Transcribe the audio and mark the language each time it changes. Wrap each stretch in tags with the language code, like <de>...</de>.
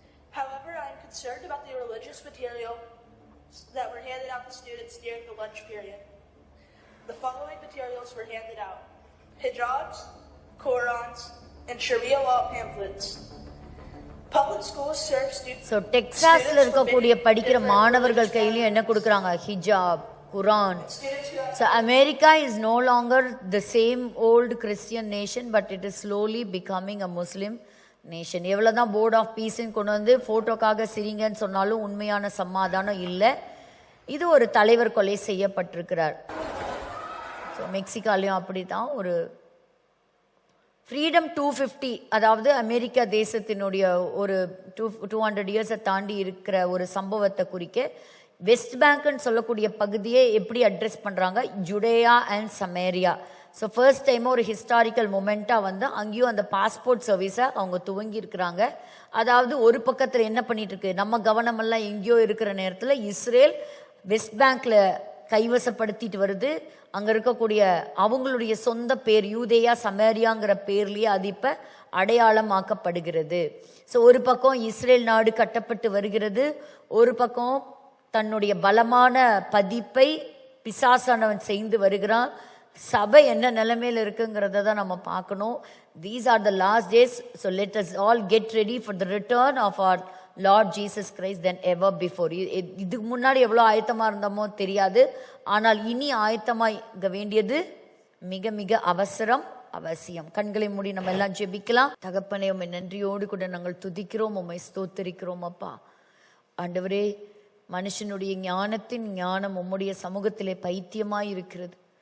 <en>However, I am concerned about the religious material that were handed out to students during the lunch period. The following materials were handed out: hijabs, Qurans, and Sharia law pamphlets. Public schools serve students.</en> <ta>So டெக்சாஸ்ல இருக்கக்கூடிய படிக்கிற மாணவர்கள் கையிலயும் என்ன கொடுக்கறாங்க, ஹிஜாப், குரான்.</ta> <en>So America is no longer the same old Christian nation, but it is slowly becoming a Muslim nation.</en> <ta>எவ்வளவுதான் board of பீஸ்ன்னு கொண்டு வந்து போட்டோக்காக சிரிங்கன்னு சொன்னாலும் உண்மையான சமாதானம் இல்லை. இது ஒரு தலைவர் கொலை செய்யப்பட்டிருக்கிறார். ஸோ மெக்சிகாலையும் அப்படித்தான் ஒரு ஃப்ரீடம் 250, அதாவது அமெரிக்கா தேசத்தினுடைய ஒரு 200 இயர்ஸை தாண்டி இருக்கிற ஒரு சம்பவத்தை குறிக்க வெஸ்ட் பேங்க்னு சொல்லக்கூடிய பகுதியை எப்படி அட்ரெஸ் பண்ணுறாங்க, ஜுடேயா அண்ட் சமேரியா. ஸோ ஃபர்ஸ்ட் டைம் ஒரு ஹிஸ்டாரிக்கல் மொமெண்ட்டாக வந்து அங்கேயும் அந்த பாஸ்போர்ட் சர்வீஸை அவங்க துவங்கி இருக்கிறாங்க. அதாவது ஒரு பக்கத்தில் என்ன பண்ணிட்டு இருக்கு, நம்ம கவனமெல்லாம் எங்கேயோ இருக்கிற நேரத்தில் இஸ்ரேல் வெஸ்ட் பேங்க்ல கைவசப்படுத்திட்டு வருது. அங்கே இருக்கக்கூடிய அவங்களுடைய சொந்த பேர் யூதேயா சமேரியாங்கிற பேர்லேயே அது இப்போ அடையாளமாக்கப்படுகிறது. ஸோ ஒரு பக்கம் இஸ்ரேல் நாடு கட்டப்பட்டு வருகிறது, ஒரு பக்கம் தன்னுடைய பலமான பதிப்பை பிசாசானவன் செய்து வருகிறான். சபை என்ன நிலைமையில் இருக்குங்கிறத தான் நம்ம பார்க்கணும்.</ta> <en>These are the last days, so let us all get ready for the return of our Lord Jesus Christ than ever before.</en> <ta>இதுக்கு முன்னாடி எவ்வளோ ஆயத்தமாக இருந்தோமோ தெரியாது, ஆனால் இனி ஆயத்தமாக வேண்டியது மிக மிக அவசியம். கண்களை மூடி நம்ம எல்லாம் ஜெபிக்கலாம். தகப்பனே, உம்மை நன்றியோடு கூட நாங்கள் துதிக்கிறோம், உம்மை ஸ்தோத்திரிக்கிறோம். அப்பா ஆண்டவரே, மனுஷனுடைய ஞானத்தின் ஞானம் உம்முடைய சமூகத்திலே பைத்தியமாய் இருக்கிறது.</ta>